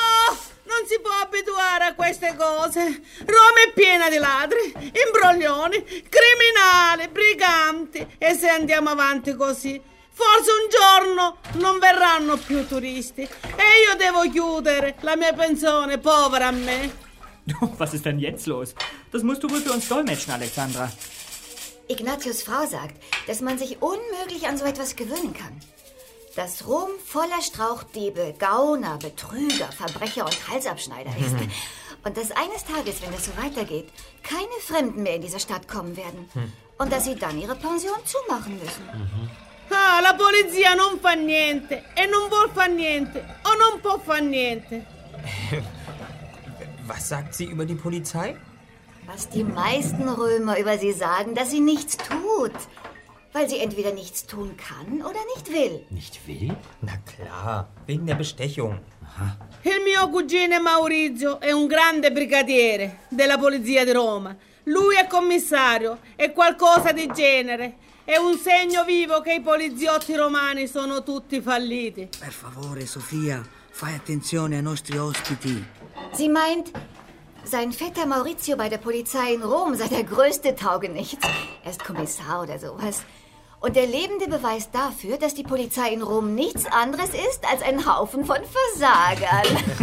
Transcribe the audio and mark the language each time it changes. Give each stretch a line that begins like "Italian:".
Italian: Oh, non si può abituare a queste cose. Roma è piena di ladri, imbroglioni, criminali, briganti. E se andiamo avanti così, forse un giorno non verranno più turisti. E io devo chiudere la mia pensione, povera me.
German: Was ist denn jetzt los? Das musst du wohl für uns dolmetschen, Alexandra. Ignatius' Frau sagt, dass man sich unmöglich an so etwas gewöhnen kann. Dass Rom voller Strauchdiebe, Gauner, Betrüger, Verbrecher und Halsabschneider ist. Und dass eines Tages, wenn das so weitergeht, keine Fremden mehr in diese Stadt kommen werden. Und dass sie dann ihre Pension zumachen müssen.
Italian: Ah, la polizia non fa niente. E non vuol fa niente. O non può fa niente.
German: Was sagt sie über die Polizei? Was die meisten Römer über sie sagen, dass sie nichts tut. Weil sie entweder nichts tun kann oder nicht will. Nicht will? Na klar, wegen der Bestechung. Aha.
Italian: Il mio cugino Maurizio è un grande brigadiere della polizia di Roma. Lui è commissario e qualcosa di genere. È un segno vivo che i poliziotti romani sono tutti falliti. Per favore, Sofia, fai attenzione ai nostri ospiti.
German: Sie meint, sein Vetter Maurizio bei der Polizei in Rom sei der größte Taugenichts. Er ist Kommissar oder sowas. Und der lebende Beweis dafür, dass die Polizei in Rom nichts anderes ist als ein Haufen von Versagern.